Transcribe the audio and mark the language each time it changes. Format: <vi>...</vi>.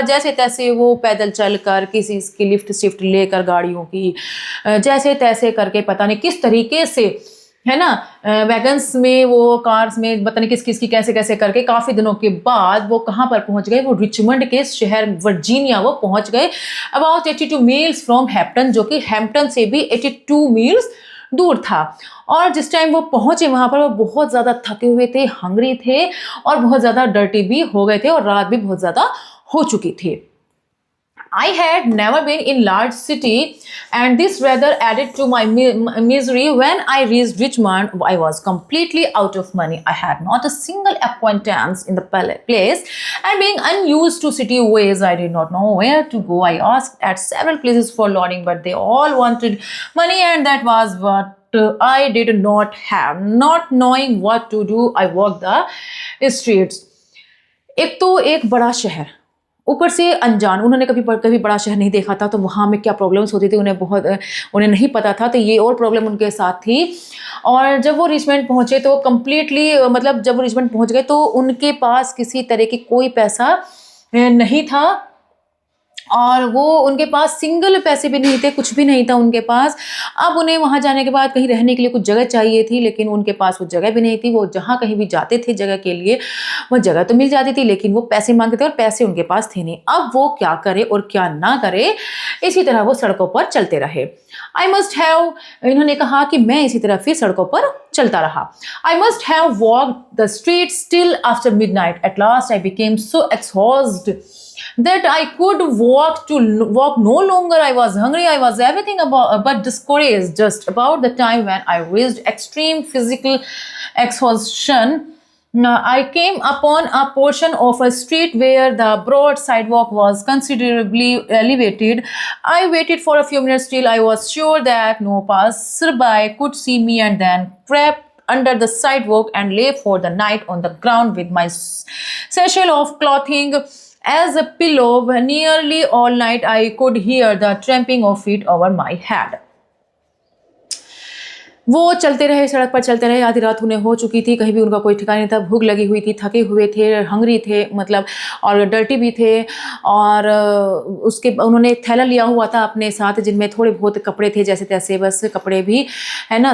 <hi>जैसे तैसे वो पैदल चलकर, किसी की लिफ्ट शिफ्ट लेकर गाड़ियों की, जैसे तैसे करके पता नहीं किस तरीके से, है ना, वैगन्स में, वो कार्स में, पता नहीं किस किस की कैसे कैसे करके काफ़ी दिनों के बाद वो कहाँ पर पहुँच गए, वो रिचमंड के शहर वर्जीनिया वो पहुँच गए,</hi> <en>about 82 miles from Hampton,</en> <hi>जो कि हैम्पटन से भी 82 मील्स दूर था। और जिस टाइम वो पहुँचे वहाँ पर वो बहुत ज़्यादा थके हुए थे, हंग्री थे, और बहुत ज़्यादा डर्टी भी हो गए थे, और रात भी बहुत ज़्यादा हो चुकी थी।</hi> <en>I had never been in large city, and this rather added to my misery. When I reached Richmond, I was completely out of money. I had not a single acquaintance in the place, and being unused to city ways, I did not know where to go. I asked at several places for lodging, but they all wanted money, and that was what I did not have. Not knowing what to do, I walked the streets.</en> <hi>एक तो एक बड़ा शहर, ऊपर से अनजान, उन्होंने कभी बड़ा शहर नहीं देखा था, तो वहाँ में क्या प्रॉब्लम्स होती थी उन्हें नहीं पता था, तो ये और प्रॉब्लम उनके साथ थी। और जब वो रिचमंड पहुँचे तो कम्प्लीटली, मतलब जब वो रिचमंड पहुँच गए तो उनके पास किसी तरह की कोई पैसा नहीं था, और वो उनके पास सिंगल पैसे भी नहीं थे, कुछ भी नहीं था उनके पास। अब उन्हें वहाँ जाने के बाद कहीं रहने के लिए कुछ जगह चाहिए थी, लेकिन उनके पास वो जगह भी नहीं थी। वो जहाँ कहीं भी जाते थे जगह के लिए, वो जगह तो मिल जाती थी, लेकिन वो पैसे मांगते थे और पैसे उनके पास थे नहीं। अब वो क्या करे और क्या ना करे, इसी तरह वो सड़कों पर चलते रहे।</hi> <en>I must have,</en> <hi>इन्होंने कहा कि मैं इसी तरह फिर सड़कों पर चलता रहा।</hi> <en>I must have walked the street still after midnight. At last I became so exhausted that I could walk no longer. I was hungry. I was everything but discouraged. Just about the time when I reached extreme physical exhaustion, I came upon a portion of a street where the broad sidewalk was considerably elevated. I waited for a few minutes till I was sure that no passerby could see me, and then crept under the sidewalk and lay for the night on the ground with my satchel of clothing as a pillow. Nearly all night I could hear the tramping of feet over my head.</en> <hi>वो चलते रहे, सड़क पर चलते रहे। आधी रात उन्हें हो चुकी थी, कहीं भी उनका कोई ठिकाना नहीं था, भूख लगी हुई थी, थके हुए थे, हंग्री थे, मतलब, और डर्टी भी थे। और उसके उन्होंने एक थैला लिया हुआ था अपने साथ, जिनमें थोड़े बहुत कपड़े थे, जैसे तैसे बस कपड़े भी, है ना।</hi>